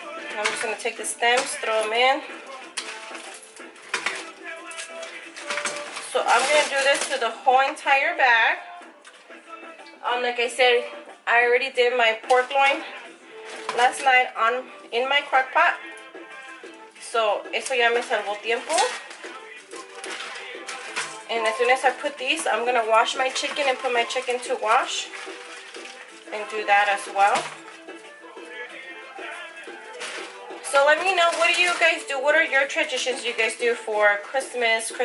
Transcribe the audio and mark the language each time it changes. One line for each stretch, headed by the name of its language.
English: And I'm just gonna take the stems, throw them in. So I'm gonna do this to the whole entire bag. Like I said, I already did my pork loin last night in my crock pot.
Spanish: So eso ya me salvó tiempo.
English: And as soon as I put these, I'm gonna wash my chicken and put my chicken to wash. And do that as well. So let me know, what do you guys do? What are your traditions you guys do for Christmas?